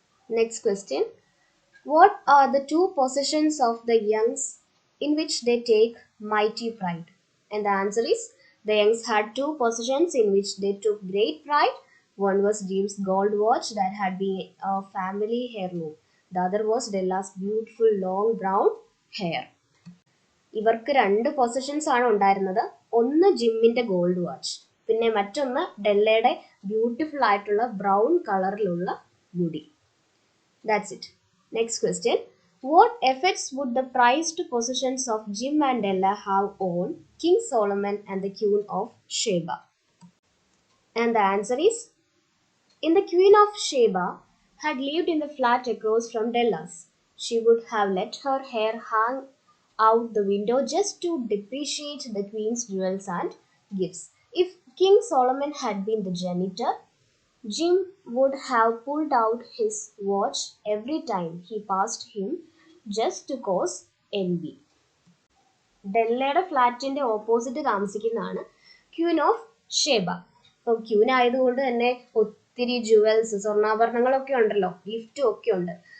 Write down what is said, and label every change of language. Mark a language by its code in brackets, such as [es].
[en] Next question, what are the 2 possessions of the youngs in which they take mighty pride? And the answer is, the youngs had 2 possessions in which they took great pride. One was Jim's gold watch that had been a family heirloom. The other was Della's beautiful long brown hair. [ml] ഇവർക്ക് 2 possessions ആണ് ഉണ്ടായിരുന്നത്. ഒന്ന് ജിമ്മിൻ്റെ gold watch, പിന്നെ മറ്റൊന്ന് ഡെല്ലയുടെ beautiful ആയിട്ടുള്ള brown കളറിലുള്ള മുടി. [en] That's it. Next question, what effects would the prized possessions of Jim and Della have on King Solomon and the Queen of Sheba? And the answer is, in the Queen of Sheba had lived in the flat across from Della's, she would have let her hair hang out the window just to depreciate the queen's jewels and gifts. If King Solomon had been the janitor, Jim would have pulled out his watch every time he passed him just to cause envy. [ml] ഡെല്ലയുടെ ഫ്ലാറ്റിൻ്റെ opposite താമസിക്കുന്നതാണ് Queen of Sheba. അപ്പം Queen ആയതുകൊണ്ട് തന്നെ ഒത്തിരി jewels, സ്വർണ്ണാഭരണങ്ങളൊക്കെ ഉണ്ടല്ലോ, ഗിഫ്റ്റും ഒക്കെ ഉണ്ട്.